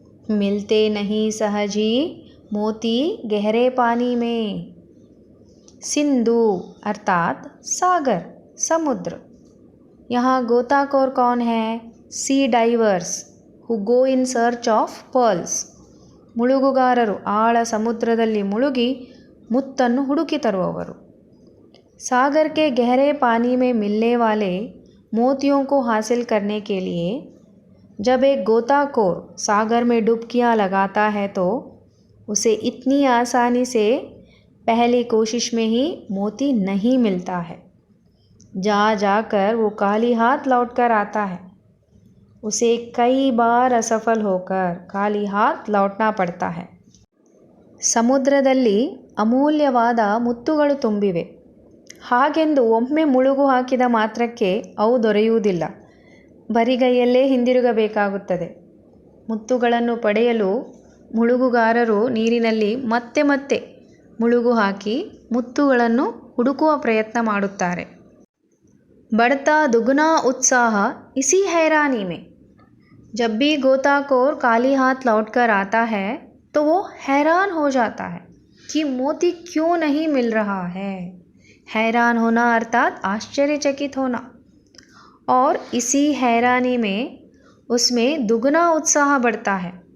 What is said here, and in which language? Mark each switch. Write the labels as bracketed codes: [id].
[hi] मिलते नहीं सहज ही मोती गहरे पानी में. सिंधु अर्थात सागर, समुद्र. यहाँ गोताखोर कौन है? [en] Sea divers who go in search of pearls. [kn] ಮುಳುಗುಗಾರರು ಆಳ ಸಮುದ್ರದಲ್ಲಿ ಮುಳುಗಿ ಮುತ್ತನ್ನು ಹುಡುಕಿ ತರುವವರು. [hi] सागर के गहरे पानी में मिलने वाले मोतियों को हासिल करने के लिए जब एक गोताखोर सागर में डुबकियाँ लगाता है तो उसे इतनी आसानी से पहली कोशिश में ही मोती नहीं मिलता है. जा जाकर वो खाली हाथ लौट कर आता है. उसे कई बार असफल होकर खाली हाथ लौटना पड़ता है. [kn] ಸಮುದ್ರದಲ್ಲಿ ಅಮೂಲ್ಯವಾದ ಮುತ್ತುಗಳು ತುಂಬಿವೆ. ಹಾಗೆಂದು ಒಮ್ಮೆ ಮುಳುಗು ಹಾಕಿದ ಮಾತ್ರಕ್ಕೆ ಅವು ದೊರೆಯುವುದಿಲ್ಲ. ಬರಿಗೈಯಲ್ಲೇ ಹಿಂದಿರುಗಬೇಕಾಗುತ್ತದೆ. ಮುತ್ತುಗಳನ್ನು ಪಡೆಯಲು ಮುಳುಗುಗಾರರು ನೀರಿನಲ್ಲಿ ಮತ್ತೆ ಮತ್ತೆ ಮುಳುಗು ಹಾಕಿ ಮುತ್ತುಗಳನ್ನು ಹುಡುಕುವ ಪ್ರಯತ್ನ ಮಾಡುತ್ತಾರೆ. [hi] बढ़ता दुगना उत्साह इसी हैरानी में. जब भी गोताखोर खाली हाथ लौट कर आता है तो वो हैरान हो जाता है कि मोती क्यों नहीं मिल रहा है. हैरान होना अर्थात आश्चर्यचकित होना. और इसी हैरानी में उसमें दुगना उत्साह बढ़ता है.